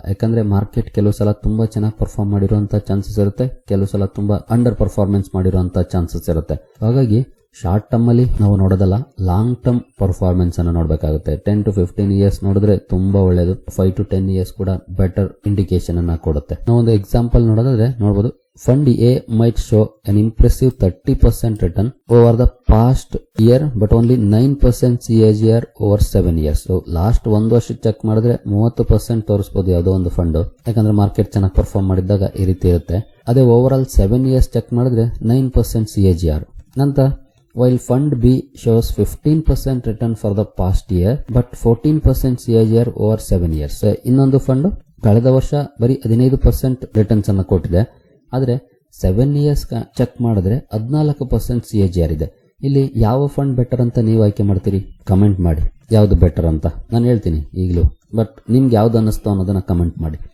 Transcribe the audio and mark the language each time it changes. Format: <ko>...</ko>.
<kn>ಯಾಕಂದ್ರೆ ಮಾರ್ಕೆಟ್ ಕೆಲವು ಸಲ ತುಂಬಾ ಚೆನ್ನಾಗಿ ಪರ್ಫಾರ್ಮ್ ಮಾಡಿರುವಂತ ಚಾನ್ಸಸ್ ಇರುತ್ತೆ, ಕೆಲವು ಸಲ ತುಂಬಾ ಅಂಡರ್ ಪರ್ಫಾರ್ಮೆನ್ಸ್ ಮಾಡಿರುವಂತ ಚಾನ್ಸಸ್ ಇರುತ್ತೆ. ಹಾಗಾಗಿ ಶಾರ್ಟ್ ಟರ್ಮ್ ಅಲ್ಲಿ ನಾವು ನೋಡೋದಲ್ಲ, ಲಾಂಗ್ ಟರ್ಮ್ ಪರ್ಫಾರ್ಮೆನ್ಸ್ ಅನ್ನು ನೋಡಬೇಕಾಗುತ್ತೆ.</kn> <en>10 to 15 years</en> <kn>ನೋಡಿದ್ರೆ ತುಂಬಾ ಒಳ್ಳೇದು.</kn> <en>5 to 10 years</en> <kn>ಕೂಡ ಬೆಟರ್ ಇಂಡಿಕೇಶನ್ ಅನ್ನ ಕೊಡುತ್ತೆ. ನಾವು ಒಂದು ಎಕ್ಸಾಂಪಲ್ ನೋಡೋದಾದ್ರೆ ನೋಡಬಹುದು.</kn> <en>Fund A might show an impressive 30% return over the past year, but only 9% CAGR over 7 years.</en> <kn>So last 1 ವರ್ಷ ಚೆಕ್ ಮಾಡಿದ್ರೆ 30% ತೋರಿಸಬಹುದು ಯಾವುದೋ ಒಂದು ಫಂಡ್, ಯಾಕಂದ್ರೆ ಮಾರ್ಕೆಟ್ ಚೆನ್ನಾಗಿ ಪರ್ಫಾರ್ಮ್ ಮಾಡಿದಾಗ ಈ ರೀತಿ ಇರುತ್ತೆ. ಅದೇ ಓವರ್ ಆಲ್ 7 years ಚೆಕ್ ಮಾಡಿದ್ರೆ 9% CAGR.</kn> <en>ನಂತರ while Fund B shows 15% return for the past year, but 14% CAGR over 7 years.</en> <kn>ಇನ್ನೊಂದು ಫಂಡ್ ಕಳೆದ ವರ್ಷ ಬರೀ 15% ರಿಟರ್ನ್ಸ್ ಅನ್ನು ಕೊಟ್ಟಿದೆ, ಆದ್ರೆ 7 years ಚೆಕ್ ಮಾಡಿದ್ರೆ 14% CAGR ಇದೆ. ಇಲ್ಲಿ ಯಾವ ಫಂಡ್ ಬೆಟರ್ ಅಂತ ನೀವು ಆಯ್ಕೆ ಮಾಡ್ತೀರಿ? ಕಮೆಂಟ್ ಮಾಡಿ ಯಾವ್ದು ಬೆಟರ್ ಅಂತ. ನಾನು ಹೇಳ್ತೀನಿ ಈಗಲೂ, ಬಟ್ ನಿಮ್ಗೆ ಯಾವ್ದು ಅನ್ನಿಸ್ತು ಅನ್ನೋದನ್ನ ಕಮೆಂಟ್ ಮಾಡಿ.</kn>